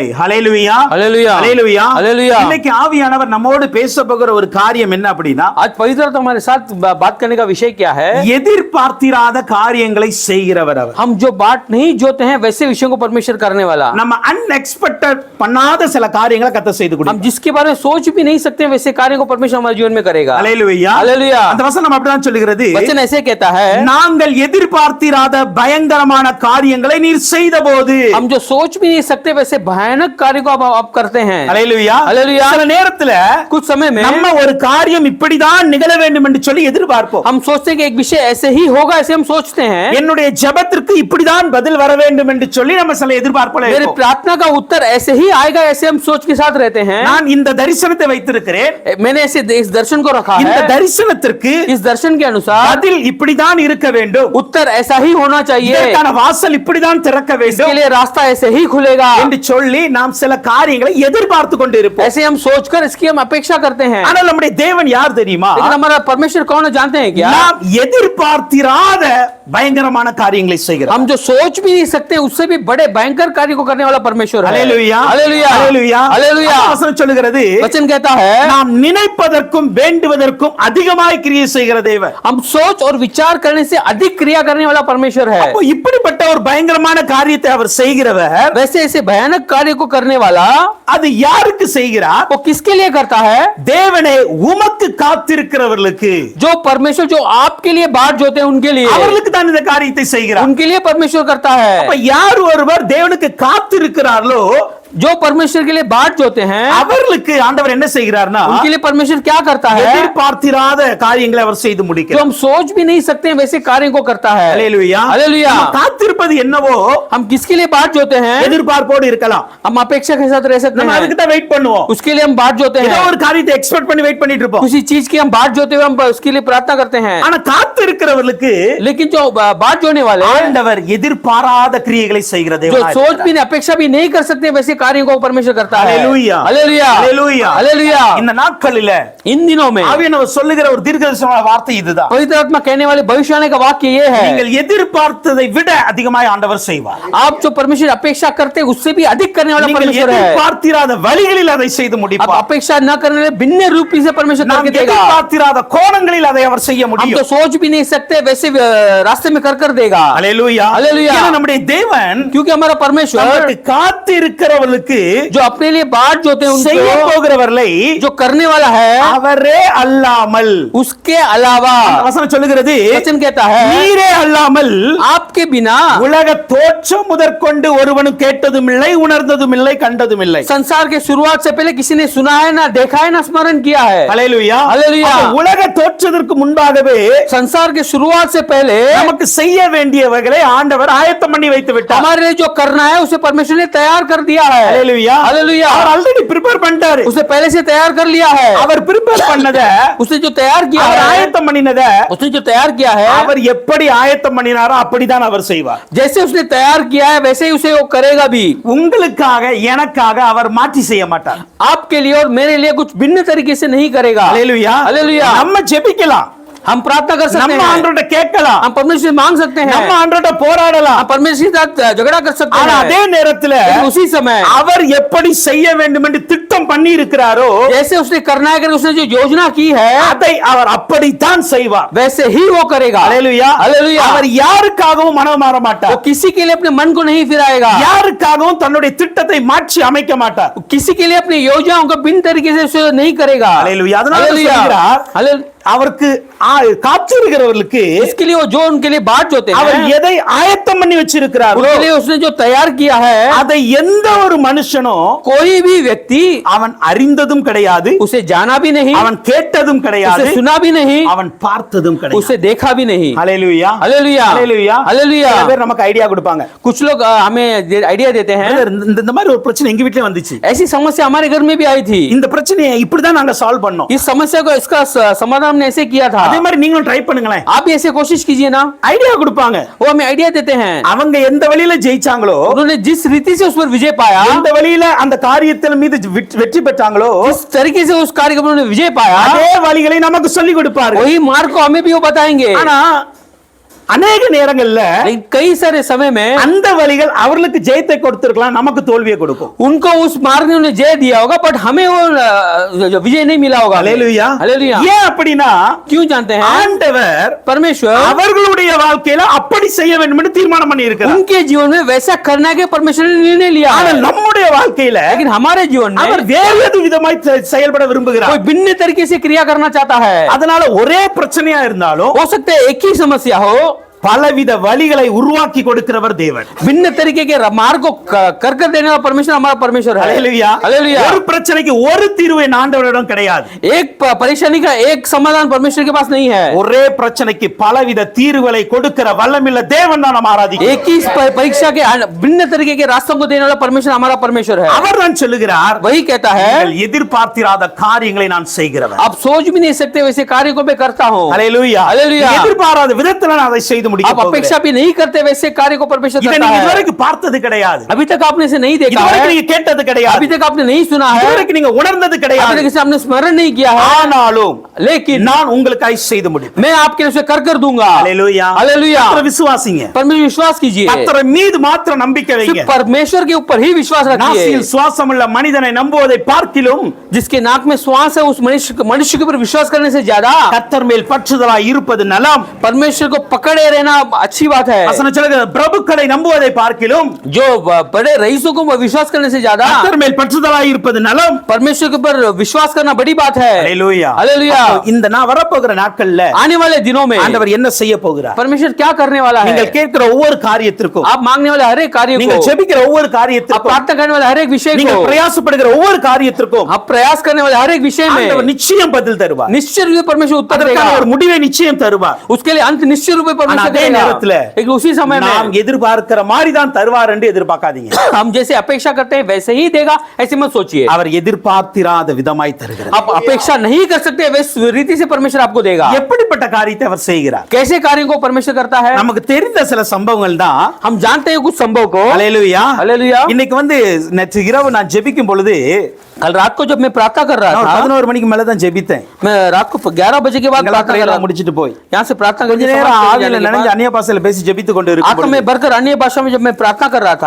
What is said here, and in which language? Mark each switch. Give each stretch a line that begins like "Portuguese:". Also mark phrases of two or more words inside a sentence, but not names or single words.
Tamil: ஹல்லேலூயா, ஹல்லேலூயா, ஹல்லேலூயா, ஹல்லேலூயா. இன்னைக்கு ஆவியானவர் நம்மோடு பேச போகிற ஒரு காரியம் என்ன அப்படினா,
Hindi: आज पवित्र आत्मा हमारे साथ बात करने का विषय क्या है?
Tamil: எதிர்பார்த்திராத காரியங்களை செய்கிறவர் அவர்.
Hindi: हम जो बात नहीं जोते हैं वैसे विषयों को परमेश्वर करने वाला.
Tamil: நம்ம अनएक्सपेक्टेड பண்ணாத சில காரியங்களை கர்த்தர் செய்து கொடுப்பார்.
Hindi: हम जिसके बारे में सोच भी नहीं सकते वैसे कार्यों को परमेश्वर हमारे जीवन में करेगा.
Tamil: ஹல்லேலூயா, ஹல்லேலூயா. அந்த வசனம் அப்படிதான் சொல்லுகிறது.
Hindi: वचन ऐसे कहता है,
Tamil: நாங்கள் எதிர்பார்த்திராத பயங்கரமான காரியங்களை நீர் செய்தபோது.
Hindi: हम जो सोच भी नहीं सकते वैसे भयानक कार्य को आप करते हैं.
Tamil: ஹல்லேலூயா, ஹல்லேலூயா. சில நேரத்துல
Hindi: कुछ समय में
Tamil: நம்ம ஒரு காரியம் இப்படிதான் நிகழ வேண்டும் என்று சொல்லி எதிர்பார்ப்போம்.
Hindi: हम सोचते हैं कि एक विषय ऐसे ही होगा, ऐसे हम सोचते हैं.
Tamil: என்னுடைய ஜெபத்திற்கு இப்படிதான் பதில் வர வேண்டும் என்று சொல்லி நம்ம சில எதிர்பார்ப்புகளை
Hindi: मेरे
Tamil: வைப்போம்.
Hindi: प्रार्थना का उत्तर ऐसे ही आएगा, ऐसे हम सोच के साथ रहते हैं.
Tamil: நான் இந்த தரிசனத்தை வைத்திருக்கிறேன்,
Hindi: मैंने ऐसे इस दर्शन को रखा
Tamil: இந்த
Hindi: है.
Tamil: தரிசனத்திற்கு
Hindi: इस दर्शन के अनुसार
Tamil: பதில் இப்படிதான் இருக்க வேண்டும்,
Hindi: उत्तर ऐसा ही होना चाहिए.
Tamil: இதற்கான வாசல் இப்படிதான் திறக்க
Hindi: इसके
Tamil: வேண்டும்
Hindi: लिए रास्ता ऐसे ही खुलेगा
Tamil: என்று சொல்லி நாம் சில காரியங்களை எதிர்பார்த்து கொண்டு இருப்போம்.
Hindi: ऐसे हम सोचकर इसकी हम अपेक्षा करते हैं.
Tamil: ஆனால் நம்முடைய தேவன் யார் தெரியுமா?
Hindi: लेकिन हमारा परमेश्वर कौन है जानते हैं क्या?
Tamil: நாம் எதிர்பார்த்திராத பயங்கரமான காரியங்களை செய்கிறார்.
Hindi: हम जो सोच भी नहीं सकते उससे भी बड़े भयंकर कार्य को करने वाला परमेश्वर है.
Tamil: ஹல்லேலூயா,
Hindi: हालेलुया,
Tamil: ஹல்லேலூயா,
Hindi: हालेलुया.
Tamil: வசனம் சொல்லுகிறது,
Hindi: वचन कहता है,
Tamil: நாம் நினைப்பதற்கும் வேண்டுவதற்கும் அதிகமாய் கிரியை செய்கிற தேவன்.
Hindi: हम सोच और विचार करने से अधिक क्रिया करने वाला परमेश्वर है.
Tamil: அப்போ இப்படிப்பட்ட ஒரு பயங்கரமான காரியத்தை அவர் செய்கிறவர்,
Hindi: वैसे ऐसे भयानक कार्य को करने वाला
Tamil: அது யாருக்கு செய்கிறார்?
Hindi: वो किसके लिए करता है?
Tamil: தேவனே, உமக்கு காத்திருக்கிறவர்களுக்கு,
Hindi: जो परमेश्वर जो आपके लिए बाट जोते हैं उनके लिए,
Tamil: அவர்களுக்கு தான் இந்த காரியத்தை செய்கிறார்.
Hindi: उनके लिए परमेश्वर करता है.
Tamil: அப்ப யார் ஒருவர் தேவனுக்கு காத்திருக்கிறார்களோ
Hindi: जो परमेश्वर के लिए बाट जोते हैं
Tamil: அவர்களுக்கு ஆண்டவர் என்ன செய்கிறார்னா,
Hindi: उनके लिए परमेश्वर क्या करता है?
Tamil: எதிர்பார்த்திராத காரியங்களை அவர் செய்து
Hindi: जो
Tamil: முடிக்கிறார்.
Hindi: हम सोच भी नहीं सकते हैं वैसे कार्य को करता है.
Tamil: ஹல்லேலூயா,
Hindi: हालेलुया.
Tamil: நம்ம காத்திருப்பது என்னவோ
Hindi: हम किसके लिए बाट जोते हैं?
Tamil: எதிர்பார்ப்போடு இருக்கலாம்,
Hindi: हम अपेक्षा के साथ रह सकते
Tamil: நம்ம
Hindi: हैं.
Tamil: அதுக்கு தான் வெயிட் பண்ணுவோம்.
Hindi: उसके लिए हम बाट जोते
Tamil: ஏதோ
Hindi: हैं.
Tamil: ஒரு காரியத்தை எக்ஸ்பெக்ட் பண்ணி வெயிட் பண்ணிட்டு இருப்போம்.
Hindi: किसी चीज की हम बाट जोते हुए हम उसके लिए प्रार्थना करते हैं.
Tamil: ஆனா காத்திருக்கிறவர்களுக்கு
Hindi: लेकिन जो बाट जोने वाले
Tamil: ஆண்டவர் எதிர்பாராத கிரியைகளை செய்கிற
Hindi: जो
Tamil: தேவன்.
Hindi: सोच भी नहीं अपेक्षा भी नहीं कर सकते वैसे कार्यों को परमेश्वर करता है. हालेलुया, हालेलुया, हालेलुया, हालेलुया.
Tamil: இந்த நாட்களில
Hindi: इन दिनों में
Tamil: ஆவியானவர் சொல்லுகிற ஒரு தீர்க்கதரிசனமான வார்த்தை இதுதான்.
Hindi: पवित्र आत्मा कहने वाले भविष्यवाणी का वाक्य ये है,
Tamil: நீங்கள் எதிர்பார்த்ததை விட அதிகமாய் ஆண்டவர் செய்வார்.
Hindi: आप जो परमेश्वर अपेक्षा करते हैं उससे भी अधिक करने वाला
Tamil: நீங்கள்
Hindi: परमेश्वर है.
Tamil: எதிர்பார்த்திராத வழிகளில் அதை செய்து
Hindi: आप
Tamil: முடிப்பார்.
Hindi: अपेक्षा न करने वाले भिन्न रूपी से परमेश्वर
Tamil: நாம்
Hindi: करके देगा.
Tamil: எதிர்பார்த்திராத கோணங்களில் அதை அவர் செய்ய
Hindi: हम
Tamil: முடியும்.
Hindi: तो सोच भी नहीं सकते वैसे रास्ते में कर देगा.
Tamil: ஹல்லேலூயா,
Hindi: हालेलुया.
Tamil: ஏன்னா நம்முடைய தேவன்
Hindi: क्योंकि हमारा परमेश्वर
Tamil: நமக்கு காத்திருக்கிறவர்களுக்கு
Hindi: जो अपने लिए बाट जोते हैं
Tamil: செய்ய
Hindi: उनको
Tamil: போகிறவர்களை
Hindi: जो करने वाला है
Tamil: அவரே அல்லாமல்,
Hindi: उसके अलावा,
Tamil: வசனம் சொல்லுகிறது,
Hindi: वचन कहता है,
Tamil: நீரே அல்லாமல்
Hindi: आपके बिना
Tamil: உலக தோற்றம் முதற்கொண்டு ஒருவனும் கேட்டதும் இல்லை, உணர்ந்ததும் இல்லை, கண்டதும் இல்லை.
Hindi: संसार के शुरुआत से पहले किसी ने सुना है ना देखा है ना स्मरण किया है.
Tamil: ஹல்லேலூயா, ஹல்லேலூயா. அப்ப உலக தோற்றத்திற்கு முன்பாகவே
Hindi: संसार के शुरुआत से पहले
Tamil: நமக்கு செய்ய வேண்டியவைகளை ஆண்டவர் ஆயத்தம் பண்ணி வைத்து விட்டார்.
Hindi: हमारे लिए जो करना है उसे परमेश्वर ने तैयार कर दिया है.
Tamil: ஹல்லேலூயா,
Hindi: हालेलुया.
Tamil: அவர்
English: already prepare
Tamil: பண்ணிட்டாரு.
Hindi: उसे पहले से तैयार कर लिया है.
Tamil: அவர் பிரிப்பேர் பண்ணத,
Hindi: उसने जो तैयार किया
Tamil: அவர்
Hindi: है,
Tamil: ஆயத்தம் பண்ணினத
Hindi: उसने जो तैयार किया है,
Tamil: அவர் எப்படி ஆயத்தம் பண்ணினாரோ அப்படிதான் அவர் செய்வார்.
Hindi: जैसे उसने तैयार किया है वैसे ही उसे वो करेगा भी.
Tamil: உங்களுக்காக எனக்காக அவர் மாற்றி செய்ய மாட்டார்.
Hindi: आपके लिए और मेरे लिए कुछ भिन्न तरीके से नहीं करेगा.
Tamil: ஹல்லேலூயா,
Hindi: हालेलुया.
Tamil: நம்ம ஜெபிக்கலாம்,
Hindi: हम प्रार्थना कर सकते
Tamil: நம்ம
Hindi: हैं,
Tamil: ஆண்டவர்ட்ட கேட்கலாம்,
Hindi: हम परमेश्वर से मांग सकते हैं,
Tamil: நம்ம ஆண்டவர்ட்ட போராடலாம்.
Hindi: हम परमेश्वर के साथ झगड़ा कर सकते
Tamil: ஆனா
Hindi: हैं.
Tamil: அதே நேரத்துல
Hindi: लेकिन उसी समय
Tamil: அவர் எப்படி செய்ய வேண்டும் என்று திட்டம் பண்ணி இருக்கிறாரோ
Hindi: जैसे उसने करना है, उसने जो योजना की है
Tamil: அதை அவர் அப்படித்தான் செய்வார்.
Hindi: वैसे ही वो करेगा.
Tamil: ஹல்லேலூயா,
Hindi: हालेलुया.
Tamil: அவர் யாருக்காகவும் மனம் மாற
Hindi: वो
Tamil: மாட்டார்.
Hindi: किसी के लिए अपने मन को नहीं फिराएगा.
Tamil: யாருக்காகவும் தன்னுடைய திட்டத்தை மாற்றி அமைக்க மாட்டார்.
Hindi: किसी के लिए अपनी योजनाओं को भिन्न तरीके से उसे नहीं करेगा.
Tamil: ஹல்லேலூயா, அதனால
Hindi: हालेलुया.
Tamil: சொல்கிறார்,
Hindi: हालेलुया.
Tamil: அவருக்கு காத்திருக்கிறவர்களுக்கு
Hindi: इसके लिए वो जो उनके लिए बाट जोते
Tamil: அவர்
Hindi: हैं
Tamil: எதை ஆயத்தம் பண்ணி வச்சிருக்கிறாரோ
Hindi: उनके लिए उसने जो तैयार किया है
Tamil: அதை எந்த ஒரு மனுஷனும்
Hindi: कोई भी व्यक्ति
Tamil: அவன் அறிந்ததும் கிடையாது,
Hindi: उसे जाना भी नहीं,
Tamil: அவன் கேட்டதும் கிடையாது,
Hindi: उसे सुना भी नहीं,
Tamil: அவன் பார்த்ததும் கிடையாது.
Hindi: उसे देखा भी नहीं।
Tamil: ஹalleluya
Hindi: हालेलुया
Tamil: ஹalleluya
Hindi: हालेलुया।
Tamil: சில பேர் நமக்கு ஐடியா கொடுப்பாங்க.
Hindi: कुछ लोग हमें आइडिया देते हैं।
Tamil: இந்த மாதிரி ஒரு பிரச்சனை எங்க வீட்லயே வந்துச்சு,
Hindi: ऐसी समस्या हमारे घर में भी आई थी।
Tamil: இந்த பிரச்சனையை இப்படி தான் நாங்க சால்வ் பண்ணோம்.
Hindi: इस समस्या को इसका समाधान हमने ऐसे किया था।
Tamil: அதே மாதிரி நீங்களும் ட்ரை பண்ணுங்களேன்.
Hindi: आप भी ऐसे कोशिश कीजिए ना।
Tamil: ஐடியா கொடுப்பாங்க.
Hindi: वो हमें आइडिया देते हैं।
Tamil: அவங்க எந்த வழியில ஜெயிச்சாங்களோ,
Hindi: उन्होंने जिस रीति से उस पर विजय पाया,
Tamil: எந்த வழியில அந்த காரியத்தின் மீது வெற்றி பெற்றாங்களோ,
Hindi: जिस तरीके से उस कार्य को उन्होंने विजय पाया,
Tamil: அதே வழிகளை நமக்கு சொல்லி கொடுப்பாரு.
Hindi: वही मार्ग को हमें भी वो बताएंगे।
Tamil: ஆனா அநேக நேரங்கள்ல
Hindi: लेकिन कई सारे समय में
Tamil: அந்த வழிகள் அவர்களுக்கு ஜெயத்தை கொடுத்திருக்கலாம், நமக்கு தோல்வியை கொடுக்கும்.
Hindi: उनको उस मार्ग ने उन्हें जय दिया होगा, बट हमें वो विजय नहीं मिला होगा।
Tamil: ஹalleluya
Hindi: हालेलुया।
Tamil: ஏன் அப்படினா,
Hindi: क्यों जानते हैं?
Tamil: ஆண்டவர்
Hindi: परमेश्वर
Tamil: அவர்களுடைய வாழ்க்கையில அப்படி செய்ய வேண்டும் என்று தீர்மானம் பண்ணி இருக்கிறார்.
Hindi: उनके जीवन में वैसा करने के परमेश्वर ने निर्णय लिया है।
Tamil: ஆனால் நம்முடைய வாழ்க்கையில
Hindi: लेकिन हमारे जीवन में
Tamil: அவர் வேறு எது விதமாய் செயல்பட விரும்புகிறார்.
Hindi: कोई भिन्न तरीके से क्रिया करना चाहता है।
Tamil: அதனால ஒரே பிரச்சனையா இருந்தாலும்
Hindi: हो सकता है एक ही समस्या हो,
Tamil: பலவித வழிகளை உருவாக்கி கொடுக்கிறவர் தேவன்.
Hindi: भिन्न तरीके के मार्ग को कर देने वाला परमेश्वर हमारा परमेश्वर है।
Tamil: ஹalleluya
Hindi: हालेलुया।
Tamil: ஒரு பிரச்சனைக்கு ஒரு தீர்வு ஆண்டவரிடம் கிடையாது.
Hindi: एक परेशानी का एक समाधान परमेश्वर के पास नहीं है।
Tamil: ஒரே பிரச்சனைக்கு பலவித தீர்வுகளை கொடுக்கிற வல்லமையுள்ள தேவன் தான் நாம் ஆராதிக்கிறோம்.
Hindi: एक ही परीक्षा के भिन्न तरीके के रास्तों को देने वाला परमेश्वर हमारा परमेश्वर है।
Tamil: அவர் தான் சொல்லுகிறார்,
Hindi: वही कहता है,
Tamil: நீங்கள் எதிர்பார்த்திராத காரியங்களை நான் செய்கிறவர்.
Hindi: आप सोच भी नहीं सकते वैसे कार्य को मैं करता हूँ।
Tamil: ஹalleluya
Hindi: हालेलुया।
Tamil: எதிர்பாராத விதத்துல நான் அதை செய்து முடிக்க
Hindi: आप
Tamil: போகிறேன்.
Hindi: अपेक्षा भी नहीं करते वैसे कार्य को परमेश्वर
Tamil: இதை
Hindi: करता
Tamil: நீங்க
Hindi: है।
Tamil: இதுவரைக்கும் பார்த்தது கிடையாது,
Hindi: अभी तक आपने इसे नहीं देखा
Tamil: இதுவரைக்கும்
Hindi: है,
Tamil: நீங்க கேட்டது கிடையாது,
Hindi: अभी तक आपने नहीं सुना है,
Tamil: இதுவரைக்கும் நீங்க உணர்ந்தது
Hindi: अभी
Tamil: கிடையாது.
Hindi: तक इसे आपने स्मरण नहीं किया है,
Tamil: ஆனாலும்
Hindi: लेकिन
Tamil: நான் உங்களுக்காய் செய்து முடிப்பேன்.
Hindi: मैं आपके लिए उसे कर दूंगा।
Tamil: ஹalleluya
Hindi: हालेलुया।
Tamil: கர்த்தரை விசுவாசிங்க,
Hindi: परमेश्वर विश्वास कीजिए,
Tamil: கர்த்தரை மீது மாத்திரம் நம்பிக்கை வைங்க.
Hindi: सिर्फ परमेश्वर के ऊपर ही विश्वास रखिए।
Tamil: நாசியில் சுவாசமுள்ள மனிதனை நம்புவதை பார்க்கிலும்
Hindi: जिसके नाक में श्वास है उस मनुष्य के ऊपर विश्वास करने से ज्यादा
Tamil: கர்த்தர் மேல் பற்றுதலாய் இருப்பது நலம்.
Hindi: परमेश्वर को पकड़े रहना अच्छी बात है।
Tamil: வசனம் சொல்லுகிறது, பிரபுக்களை நம்புவதை பார்க்கிலும்
Hindi: जो बड़े रईसों को विश्वास करने से ज्यादा
Tamil: கர்த்தர் மேல் பற்றுதலாய் இருப்பது நலம்.
Hindi: परमेश्वर के ऊपर विश्वास करना बड़ी बात है।
Tamil: ஹalleluya
Hindi: हालेलुया।
Tamil: இந்த நான் வரப்போகிற நாட்கள்ல
Hindi: आने वाले दिनों में
Tamil: ஆண்டவர் என்ன செய்ய போகிறார்?
Hindi: परमेश्वर क्या करने वाला है?
Tamil: நீங்கள் கேட்கிற ஒவ்வொரு காரியத்திற்கும்,
Hindi: आप मांगने वाले हर एक कार्य
Tamil: நீங்கள்
Hindi: को,
Tamil: ஜெபிக்கிற ஒவ்வொரு
Hindi: आप
Tamil: காரியத்திற்கும்,
Hindi: प्रार्थना करने वाले हर एक विषय
Tamil: நீங்கள்
Hindi: को,
Tamil: பிரயாசப்படுகிற ஒவ்வொரு காரியத்திற்கும்
Hindi: आप प्रयास करने वाले हर एक विषय
Tamil: ஆண்டவர்
Hindi: में
Tamil: நிச்சயம் பதில் தருவார்.
Hindi: निश्चित रूप से परमेश्वर उत्तर
Tamil: அதற்கான
Hindi: देगा।
Tamil: ஒரு முடிவை நிச்சயம் தருவார்.
Hindi: उसके लिए अंत निश्चित रूप से
Tamil: ஆனா
Hindi: परमेश्वर
Tamil: அதே
Hindi: देगा।
Tamil: நேரத்துல
Hindi: लेकिन उसी समय
Tamil: நாம்
Hindi: में
Tamil: எதிர்பார்க்கிற மாதிரி தான் தருவார் என்று எதிர்பார்க்காதீங்க.
Hindi: हम जैसे अपेक्षा करते हैं वैसे ही देगा, ऐसे मत सोचिए।
Tamil: அவர் எதிர்பார்த்திராத விதமாய் தருகிறார்.
Hindi: आप अपेक्षा नहीं कर सकते वैसे रीति से परमेश्वर आपको देगा।
Tamil: எப்படிப்பட்ட காரியத்தை அவர் செய்கிறார்?
Hindi: कैसे कार्यों को परमेश्वर करता है?
Tamil: நமக்கு தெரிந்த சில சம்பவங்கள் தான்.
Hindi: हम जानते हैं कुछ संभव को।
Tamil: ஹalleluya
Hindi: हालेलुया।
Tamil: இன்னைக்கு நேற்று இரவு நான் ஜெபிக்கும் பொழுது
Hindi: कल रात को जब मैं प्रार्थना कर रहा
Tamil: நான்
Hindi: था,
Tamil: 11 மணிக்கு மேல தான் ஜெபித்தேன்.
Hindi: मैं रात को 11 बजे के बाद प्रार्थना कर रहा था।
Tamil: முடிச்சிட்டு போய்
Hindi: यहाँ से प्रार्थना
Tamil: கொஞ்ச
Hindi: करके
Tamil: நேரம்
Hindi: समाप्त
Tamil: ஆவியில
Hindi: करने के
Tamil: நனைஞ்சு
Hindi: बाद
Tamil: அந்நிய பாஷையில பேசி ஜெபித்து கொண்டு
Hindi: आत्मा
Tamil: இருக்கும்
Hindi: में भरकर अन्य भाषा में जब मैं प्रार्थना कर रहा था,